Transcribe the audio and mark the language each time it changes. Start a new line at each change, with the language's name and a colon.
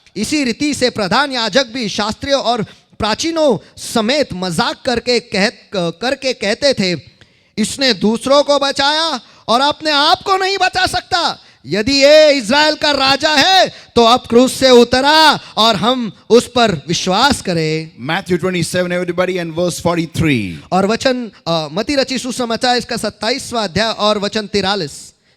Hindi: इसी रीति से प्रधान याजक भी शास्त्रियों और प्राचीनों समेत मजाक करके कहते थे, इसने दूसरों को बचाया और अपने आप को नहीं बचा सकता. यदि ये इज़राइल का राजा है तो अब क्रूस से उतरा और हम उस पर विश्वास करें.
English: Matthew 27, everybody, and verse 43.
Hindi: और वचन मत्ती रचित सुसमाचार इसका 27वां अध्याय और वचन 43.